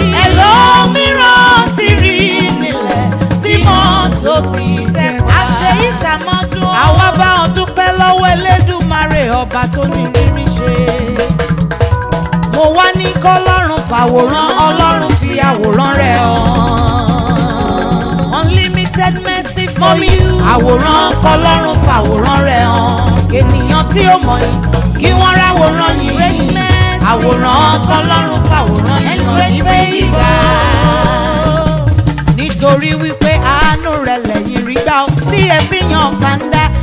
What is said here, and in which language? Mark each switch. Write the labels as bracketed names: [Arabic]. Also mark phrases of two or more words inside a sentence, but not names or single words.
[Yoruba] Ẹlòmíràn ti rí nílẹ̀ tí mọ́tò ti tẹ̀ pa. Àṣeyí ṣàmọ́dún. Àwa bá ọ dúpẹ́ lọ́wọ́ Elédùmarè, ọba tó ní rírí ṣe. Mo wá ní kọ́lọ́run fàwòrán Ọlọ́run fi àwòrán rẹ̀ hàn. [English] Unlimited mercy for you. [Yoruba] Àwòrán kọ́lọ́run fàwòrán rẹ̀ hàn. Ènìyàn tí ó mọ̀ yín, kí wọ́n ráwòrán yín. Àwòrán kọ́lọ́run fàwòrán yín hàn níbi gíga. Nítorí wípé àánú rẹ̀ lẹ́yìn rí gbà ó, tí ẹ fi yan fanda.